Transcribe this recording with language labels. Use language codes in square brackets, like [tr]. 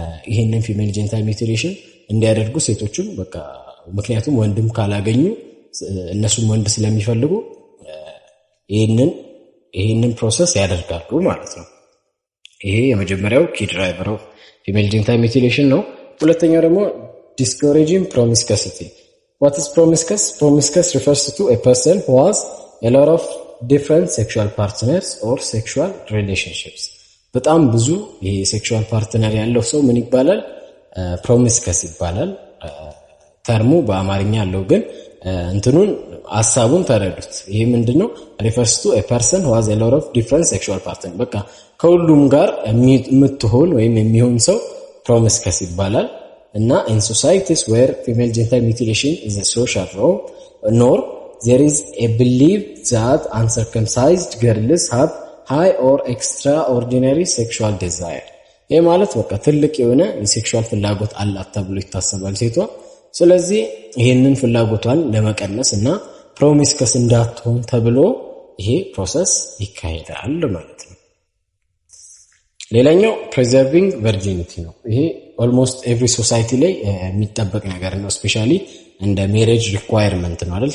[am] ይሄንን ፊሜል ጀኒታል ሚውቲሌሽን እንዲያደርጉ ሴቶቹም በቃ ምክንያቱም ወንድም ካላገኙ እነሱም ወንድ ስለሚፈልጉ ይሄንን ፕሮሰስ ያደርጋሉ ማለት ነው። ይሄ የመጀመሪያው ኪ ድራይቨር ኦፍ ፊሜል ጀኒታል ሚውቲሌሽን ነው። ሁለተኛው ደግሞ [en] discouraging promiscuity. What is promiscuous? Promiscuous refers to a person who has a lot of different sexual partners or sexual relationships. [am] በጣም ብዙ ይሄ ሴክሹዋል ፓርትነር ያለው ሰው ምን ይባላል? ፕሮሚስከስ ይባላል። ተርሙ በአማርኛ ያለው ግን እንትኑን ሐሳቡን ተረዱት። ይሄ ምንድነው? [en] refers to a person who has a lot of different sexual partners። [am] በቃ ከሁሉም ጋር የምትሆን ወይም የሚሆን ሰው ፕሮሚስከስ ይባላል። እና [en] in societies where female genital mutilation is a social norm, there is a belief that uncircumcised girls have high or extraordinary sexual desire. [am] ይሄ ማለት በቃ ትልቅ የሆነ የሴክሹዋል ፍላጎት አላት ተብሎ ይታሰባል ሴቷ። ስለዚህ ይሄንን ፍላጎቷን ለመቀነስ እና ፕሮሚስከስ እንዳትሆን ተብሎ ይሄ ፕሮሰስ ይካሄዳል ማለት ነው። ሌላኛው [en] preserving virginity [am] ነው። ይሄ [en] almost every society [am] ላይ የሚጠበቅ ነገር ነው። ስፔሻሊ እንደ ሜሬጅ ሪኳየርመንት ነው አይደል?